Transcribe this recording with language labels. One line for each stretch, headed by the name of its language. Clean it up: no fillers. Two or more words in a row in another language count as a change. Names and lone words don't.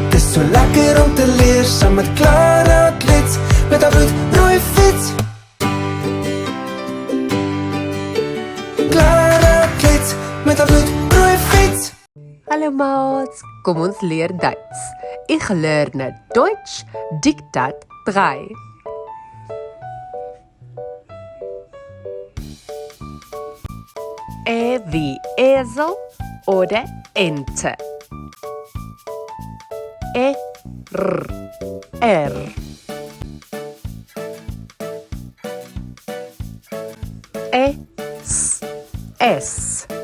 Afrikaans: is so lekker om te leer saam met Clara Klets met haar bloedrooi fiets. Clara Klets met haar bloedrooi fiets. Hallo maats, kom ons leer Duits.
German: Ich lerne Deutsch Diktat 3. Wie Esel oder Ente. R. S.